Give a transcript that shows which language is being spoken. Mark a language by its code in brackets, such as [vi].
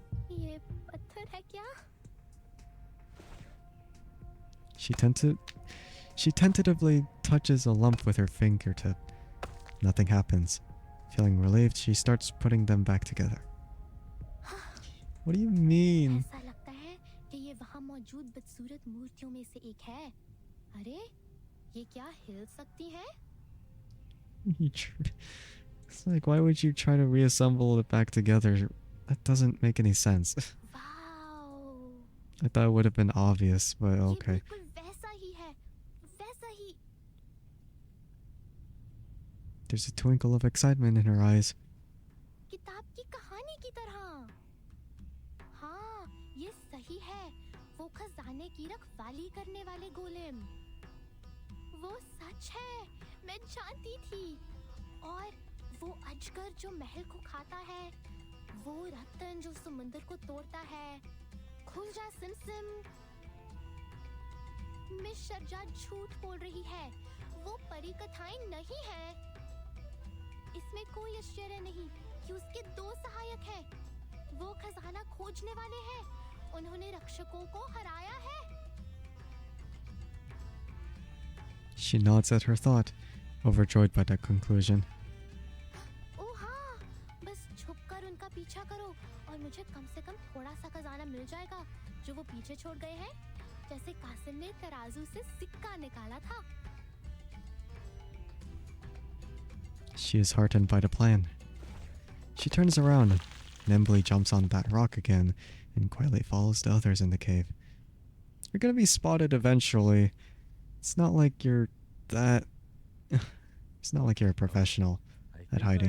[hi] ये पत्थर है क्या? [en] She tentatively touches a lump with her fingertip. Nothing happens. Feeling relieved, she starts putting them back together. What do you mean? [hi] ऐसा लगता है कि ये वहाँ मौजूद बदसूरत मूर्तियों में से एक है. अरे, ये क्या हिल सकती है? [en] It's like, why would you try to reassemble it back together? That doesn't make any sense. Wow. I thought it would have been obvious, but okay. [hi] ये बिल्कुल वैसा ही है. वैसा ही. [en] There's a twinkle of excitement in her eyes. [hi] किताब की कहानी की तरह. हाँ, ये सही है. वो खजाने की रखवाली करने वाले गोलेम. वो सच है. मैं जानती थी. और वो अजगर जो महल को खाता है. वो रत्न जो समुंदर को तोड़ता है. खुल जा सिमसिम. मिस शर्जा झूठ बोल रही है. वो परी कथाएं नहीं है. इसमें कोई आश्चर्य नहीं कि उसके दो सहायक हैं. वो खजाना खोजने वाले हैं. उन्होंने रक्षकों को हराया है. [en] She nods at her thought, overjoyed by that conclusion. [hi] ओह हाँ, बस छुपकर उनका पीछा करो और मुझे कम से कम थोड़ा सा खजाना मिल जाएगा जो वो पीछे छोड़ गए हैं, जैसे कासिम ने तराजू से सिक्का निकाला था. [en] She is heartened by the plan. She turns around, nimbly jumps on that rock again, and quietly follows the others in the cave. You're gonna be spotted eventually. It's not like you're that... It's not like you're a professional at hiding.